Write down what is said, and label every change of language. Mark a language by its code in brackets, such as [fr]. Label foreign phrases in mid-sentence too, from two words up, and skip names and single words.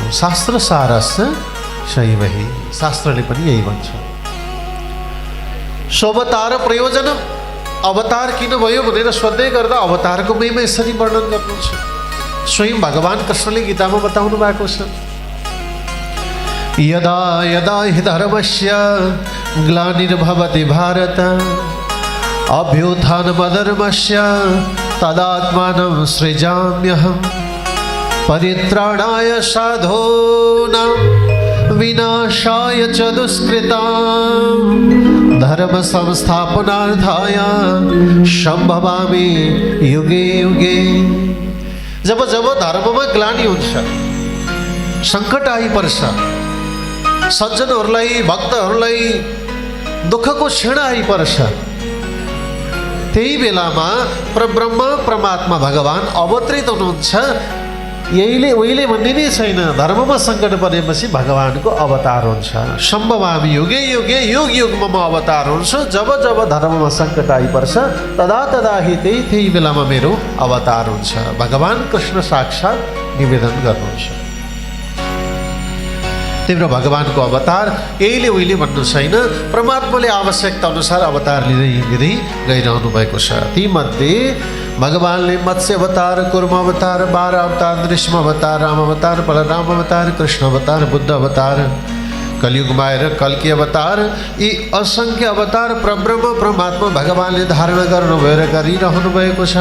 [sa] शास्त्र सारश्च सैवही, [ne] शास्त्रले पनि यही भन्छ। स्वअवतार प्रयोजन, अवतार किन भयो भनेर सोध्दै गर्दा अवतारको महिमा यसरी वर्णन गर्नुहुन्छ। स्वयं भगवान कृष्णले गीतामा बताउनु भएको छ, [sa] यदा यदा हि धर्मस्य ग्लानिर्भवति भारत अभ्युत्थानमधर्मस्य तदात्मानं सृजाम्यहं परित्राणाय साधूनां विनाशाय च दुष्कृतां धर्म संस्थापनार्थाय सम्भवामि युगे युगे। [ne] जब जब धर्ममा ग्लानि हुन्छ, सङ्कट आइपर्छ, सज्जनहरूलाई, भक्तहरूलाई दुःखको क्षण आइपर्छ, त्यही बेलामा परब्रह्म परमात्मा भगवान अवतरित हुनुहुन्छ। यहीले उहिले भन्ने नै छैन, धर्ममा सङ्कट परेपछि भगवानको अवतार हुन्छ। [sa] सम्भवामि युगे युगे, [ne] युग युगमा म अवतार हुन्छु। जब जब धर्ममा सङ्कट आइपर्छ [sa] तदा तदा हि [ne] त्यही बेलामा मेरो अवतार हुन्छ। भगवान कृष्ण साक्षात् निवेदन गर्नुहुन्छ। तिम्रो भगवानको अवतार यहीले उहिले भन्नु छैन, परमात्माले आवश्यकता अनुसार अवतार लिँदै गइरहनु भएको छ। तीमध्ये भगवानले मत्स्य अवतार, कुर्म अवतार, 12 अवतार, नृसिंह अवतार, राम अवतार, बलराम अवतार, कृष्ण अवतार, बुद्ध अवतार, कलियुगमा आएर कल्की अवतार, यी असङ्ख्य अवतार परब्रह्म परमात्मा भगवानले धारण गर्नुभयो र गरिरहनु भएको छ।